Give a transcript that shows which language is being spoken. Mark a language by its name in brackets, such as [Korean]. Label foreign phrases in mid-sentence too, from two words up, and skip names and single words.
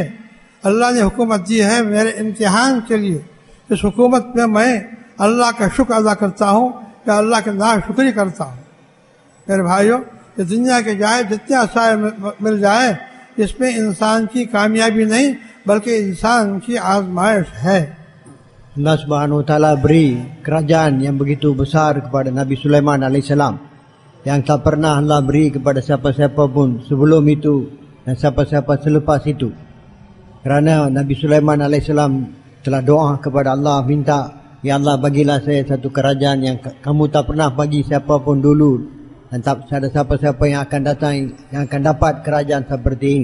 [Hindi] अल्लाह ने हुकूमत दी है मेरे इम्तिहान के लिए। इस हुकूमत में मैं अल्लाह का शुक्र अदा करता हूँ या अल्लाह के नाशुक्री करता हूँ। मेरे भाइयों, ये दुनिया के जाए जितने असाए मिल जाए, इसमें इंसान की कामयाबी नहीं बल्कि इंसान की आजमाइश है। [Malay] Allah [Arabic] سبحانه وتعالى [Malay] beri kerajaan yang begitu besar kepada Nabi Sulaiman alaihissalam, yang tak pernah Allah beri kepada siapa-siapa pun sebelum itu dan siapa-siapa selepas itu. Kerana Nabi Sulaiman alaihissalam telah doa kepada Allah, minta, ya Allah bagilah saya satu kerajaan yang kamu tak pernah bagi siapa pun dulu, dan tak ada siapa-siapa yang akan datang yang akan dapat kerajaan seperti ini.